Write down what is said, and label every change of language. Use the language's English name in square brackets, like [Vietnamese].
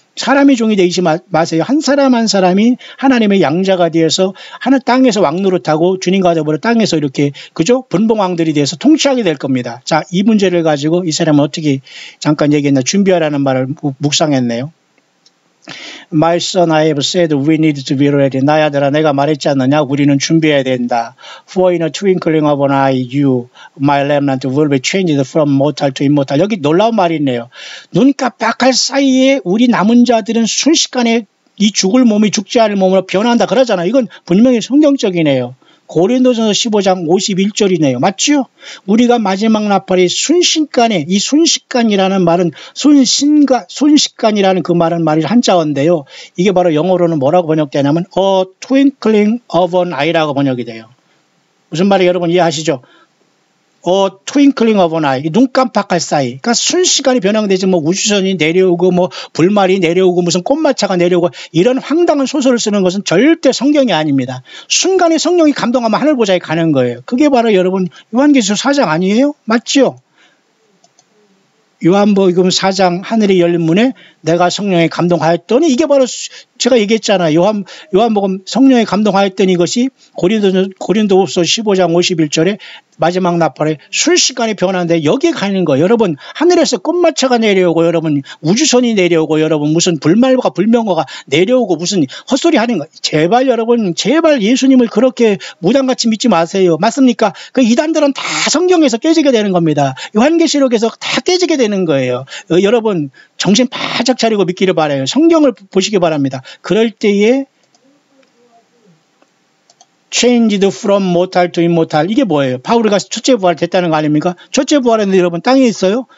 [Korean] 사람의 종이 되지 마세요. 한 사람 한 사람이 하나님의 양자가 되어서 하늘 땅에서 왕노릇하고 주님과 더불어 땅에서 이렇게 그죠? 분봉왕들이 되어서 통치하게 될 겁니다. 자, 이 문제를 가지고 이 사람은 어떻게 잠깐 얘기했나? 준비하라는 말을 묵상했네요. [English] My son, I have said we need to be ready. [Korean] 나의 아들아, 내가 말했지 않느냐? 우리는 준비해야 된다. [English] For in a twinkling of an eye, you, my remnant, will be changed from mortal to immortal. [Korean] 여기 놀라운 말이 있네요. 눈 깜빡할 사이에 우리 남은 자들은 순식간에 이 죽을 몸이 죽지 않을 몸으로 변한다 그러잖아요. 이건 분명히 성경적이네요. 고린도전서 15장 51절이네요. 맞죠? 우리가 마지막 나팔이 순식간에, 이 순식간이라는 말은 순식간이라는 그 말은 말이 한자어인데요. 이게 바로 영어로는 뭐라고 번역되냐면 [English] a twinkling of an eye [Korean] 라고 번역이 돼요. 무슨 말이 여러분 이해하시죠? [English] a twinkling of an eye, [Korean] 눈 깜빡할 사이. 그러니까 순식간에 변형되지 뭐 우주선이 내려오고 뭐 불말이 내려오고 무슨 꽃마차가 내려오고 이런 황당한 소설을 쓰는 것은 절대 성경이 아닙니다. 순간에 성령이 감동하면 하늘보좌에 가는 거예요. 그게 바로 여러분 요한계시록 4장 아니에요? 맞죠? 요한복음 4장 하늘이 열린 문에 내가 성령에 감동하였더니, 이게 바로 제가 얘기했잖아요. 요한복음 성령에 감동하였더니 이것이 고린도후서 15장 51절에 마지막 나팔에 순식간에 변하는데 여기에 가는 거예요. 여러분 하늘에서 꽃마차가 내려오고 여러분 우주선이 내려오고 여러분 무슨 불말과 불명화가 내려오고 무슨 헛소리 하는 거. 제발 여러분 제발 예수님을 그렇게 무당같이 믿지 마세요. 맞습니까? 그 이단들은 다 성경에서 깨지게 되는 겁니다. 요한계시록에서 다 깨지게 되는 거예요. 여러분 정신 바짝 차리고 믿기를 바라요. 성경을 보시기 바랍니다. 그럴 때에 [English] changed from mortal to immortal. [Korean] 이게 뭐예요? 바울이가 첫째 부활 됐다는 거 아닙니까? 첫째 부활했는데 여러분 땅에 있어요?